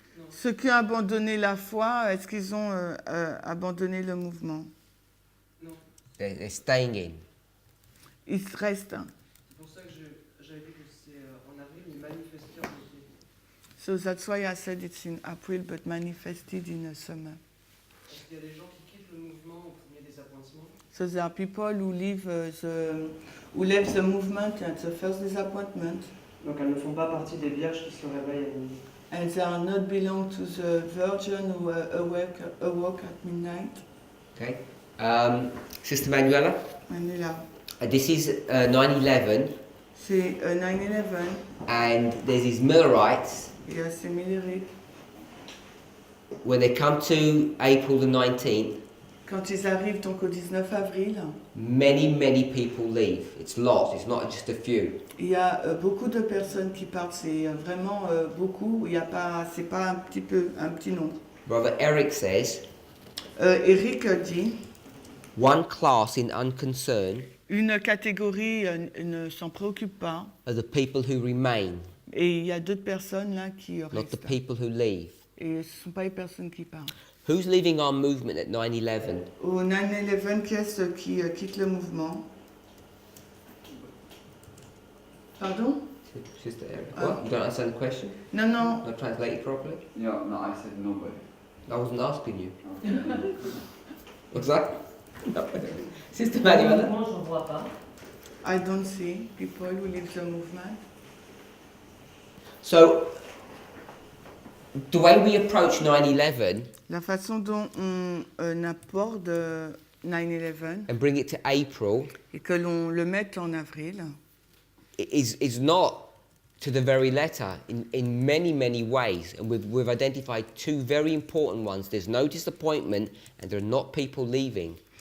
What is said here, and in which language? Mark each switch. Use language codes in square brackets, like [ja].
[fr] Ceux qui ont abandonné la foi, est-ce qu'ils ont abandonné le mouvement? Non. [en] They're staying in. [fr] Ils restent. C'est pour ça que j'avais dit que c'est en avril, mais manifesté en été. [en] So that's why I said it's in April, but manifested in summer. [fr] Parce qu'il y a des gens qui quittent le mouvement au premier désappointement. [en] So there are people who leave the movement at the first disappointment, [fr] Donc elles ne font pas partie des vierges qui se réveillent à minuit. [en] and they are not belong to the virgin who awoke at midnight. Okay. Sister Manuela, Manuela. This is 9/11, [fr] C'est 9/11, [en] and there's these Millerites. [fr] et c'est Millerites. [en] When they come to April the 19th, [fr] Quand ils arrivent donc au 19 avril, [en] many people leave. It's lots. It's not just a few. [fr] il y a beaucoup de personnes qui partent, c'est vraiment beaucoup, il y a pas, c'est pas un petit nombre. [en] Brother Eric says, [fr] Eric dit, [en] one class in unconcern [fr] une catégorie ne s'en préoccupe pas, [en] are the people who remain, [fr] et il y a d'autres personnes là qui [en] not the [fr] restent. [en] people who leave. [fr] Et ce ne sont pas les personnes qui partent. [en] Who's leaving our movement at 9/11? [fr] Au 9/11, qui est-ce qui quitte le mouvement? Pardon? [en] Sister Eric. What? You don't understand the question? [fr] Non, non. [en] Not translated properly? Yeah, no, I said nobody. I wasn't asking you. What's that? Sister Manuela? [fr] Moi, je ne vois pas. [en] I don't see people who leave the movement. So, the way we approach 9/11 [fr] La façon dont on aborde 9/11 [en] and bring it to April [fr] et que l'on le mette en avril, [en] is not to the very letter in many ways. And we've identified two very important ones. There's no disappointment and there are not people leaving.